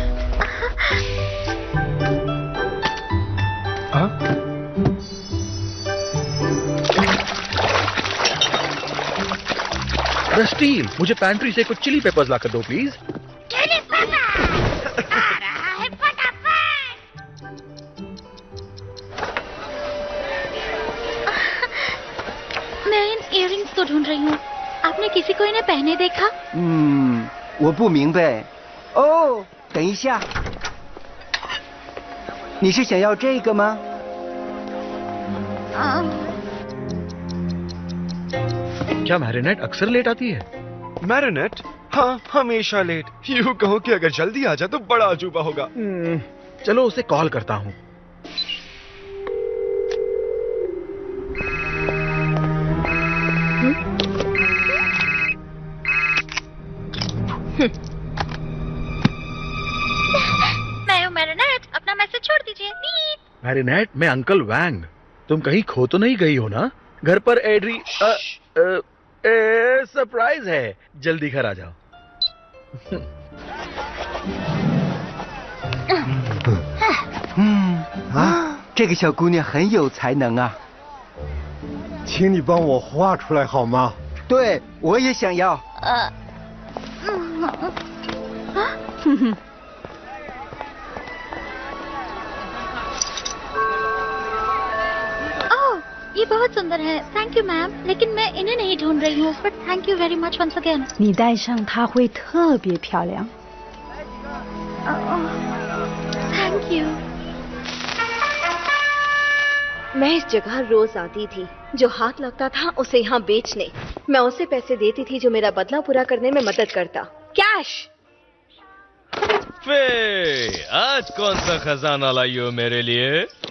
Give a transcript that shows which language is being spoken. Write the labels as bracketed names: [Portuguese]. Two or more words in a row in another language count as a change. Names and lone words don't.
[Hindi] रस्टील, मुझे पैंट्री से कुछ [English] chili peppers [Hindi] लाकर दो प्लीज। [English] chili pepper [Hindi] आ रहा है फटाफट। मैं इन इयररिंग्स को ढूंढ रही हूँ। आपने किसी को इन्हें पहने देखा? [Chinese] 我不明白。哦，等一下，你是想要这个吗？ [Hindi] क्या मैरिनेट अक्सर लेट आती है? मैरिनेट? हाँ, हमेशा लेट। यूँ कहो कि अगर जल्दी आ जाए तो बड़ा अजूबा होगा। चलो उसे कॉल करता हूँ। मैं हूँ मैरिनेट, अपना मैसेज छोड़ दीजिए। मैरिनेट, मैं अंकल वैंग। तुम कहीं खो तो नहीं गई हो ना? घर पर एड्री सरप्राइज है, जल्दी घर आ जाओ। [Chinese] 这个小姑娘很有才能啊。请你帮我画出来好吗？对，我也想要。 [Hindi] ये बहुत सुंदर है। [English] thank you ma'am, [Hindi] लेकिन मैं इन्हें नहीं ढूंढ रही हूँ। [English] But thank you very much once again. [Chinese] 你戴上它会特别漂亮。 [English] Thank you. [Hindi] मैं इस जगह रोज आती थी। जो हाथ लगता था उसे यहाँ बेचने। मैं उसे पैसे देती थी जो मेरा बदला पूरा करने में मदद करता। कैश। फे, आज कौन सा खजाना लाई हो मेरे लिए?